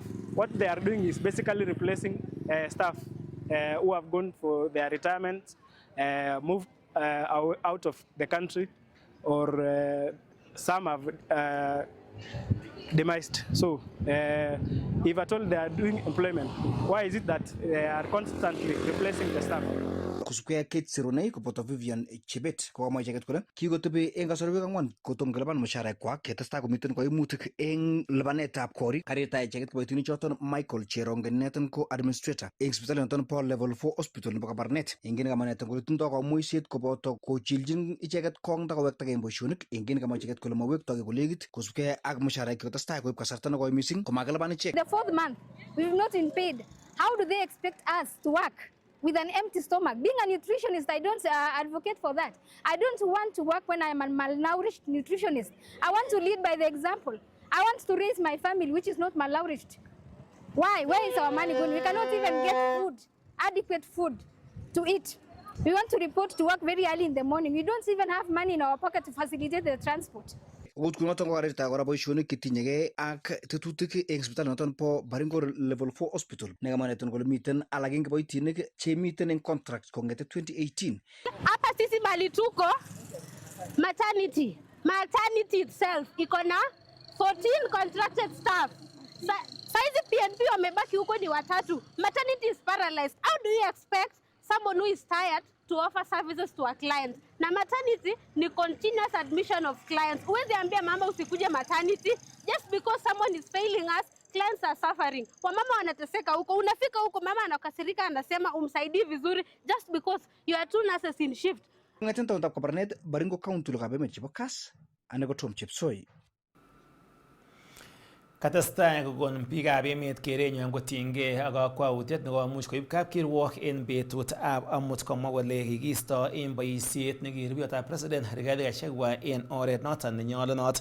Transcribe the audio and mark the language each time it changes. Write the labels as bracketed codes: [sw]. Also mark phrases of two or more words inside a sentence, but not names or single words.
[en] What they are doing is basically replacing staff who have gone for their retirement, moved out of the country, or some have demised. So if at all they are doing employment, why is it that they are constantly replacing the staff? [kln] kosubkei ak Kate Sironei koboto Vivian Chebet kokamwa icheket kole kikotebi eng kasarwek ang'wan kotom kelipan musharekwak ketestai komiten koimutik eng lipanetab korik. Karirta icheket kiboitinik choton Michael Cherongen neton ko administrator eng sipitalit noton po [en] level 4 hospital [kln] nebo Kabarnet. Engine kama neton kole tindoi kamuiset koboto kochiljin icheket kong takowektage eng boisionik. Engine kama icheket kole mawektoi kolegit kosubkei ak musharak ketestai koib kasarta nekoi missing komakelipan ichek. [en] The 4th month, we've not been paid. How do they expect us to work with an empty stomach? Being a nutritionist, I don't advocate for that. I don't want to work when I'm a malnourished nutritionist. I want to lead by the example. I want to raise my family, which is not malnourished. Why? Where is our money going? We cannot even get food, adequate food to eat. We want to report to work very early in the morning. We don't even have money in our pocket to facilitate the transport. [kln] Ukut kunoton ko karirta kora boisionik chetinyegei ak tetutik eng sipitalit noton po Baringo [en] level 4 hospital [kln] nekamwa neton kole miten alak eng kiboitinik chemiten eng contract kongete 2018. [sw] Hapa sisi mali tuko [en] maternity itself [sw] iko na 14 [en] contracted staff. [sw] Saizi PNP wamebaki huko ni watatu. [en] Maternity is paralyzed. How do you expect someone who is tired to offer services to a client? [sw] Na maternity ni [en] continuous admission of clients. [sw] Huwezi ambia mama usikuje maternity [en] just because someone is failing us. Clients are suffering. [sw] Wamama wanateseka huko. Unafika huko mama anakasirika anasema umsaidii vizuri [en] just because you are two nurses in shift. [kln] Ngaten taontab Kabarnet Baringo County lokab Emet chebo Kass ane ko Tom Chepsoi. Katestai kokon biikab emet kerenywan kotinygei ak kakwautiet nekomuch koib kapkirwok en betutab amut komwa kole kikiisto en boisiet nekirubiotab president Rigathi Gachagua en oret noton nenyolunot.